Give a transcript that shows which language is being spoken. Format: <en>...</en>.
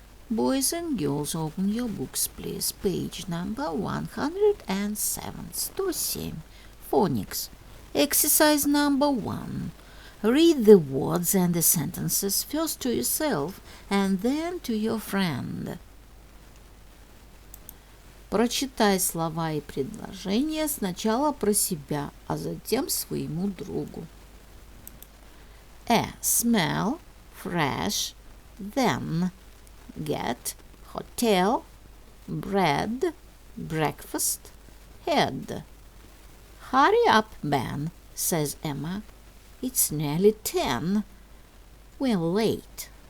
<en>Boys and girls, open your books, please. Page number 107. 107. Phonics. Exercise number 1. Read the words and the sentences first to yourself and then to your friend.</en> <ru>Прочитай слова и предложения сначала про себя, а затем своему другу.</ru> <en>Smell, fresh, then, get, hotel, bread, breakfast, head. Hurry up, Ben, says Emma. It's nearly 10. We're late.</en>